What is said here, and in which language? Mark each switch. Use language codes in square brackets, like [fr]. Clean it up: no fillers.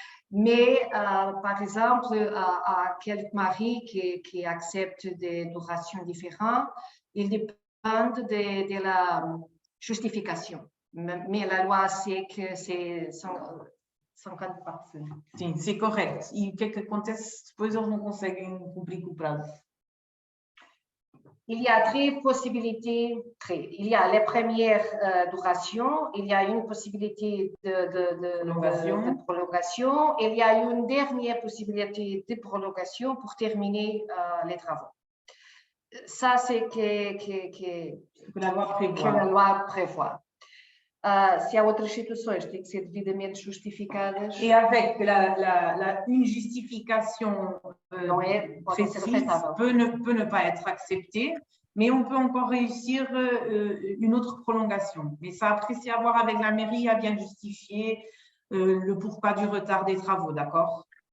[fr] Mais, par exemple, à quelques maris qui acceptent des durations différentes, ils dépendent de la justification. Mais la loi sait que c'est 50%. [pt] Sim, [fr] c'est correct. [pt] E o que é que acontece? Depois eles não conseguem cumprir o prazo. [fr] Il y a 3 possibilités. Il y a les premières durations, il y a une possibilité de prolongation, il y a une dernière possibilité de prolongation pour terminer les travaux. Ça, c'est que la loi prévoit. [pt] Se há outras situações, têm que ser devidamente justificadas. [fr] Et avec une justification précise peut ne pas être acceptée, mais on peut encore réussir une autre prolongation. Mais ça, après, c'est à voir avec la mairie à bien justifier le pourquoi du retard des travaux, d'accord?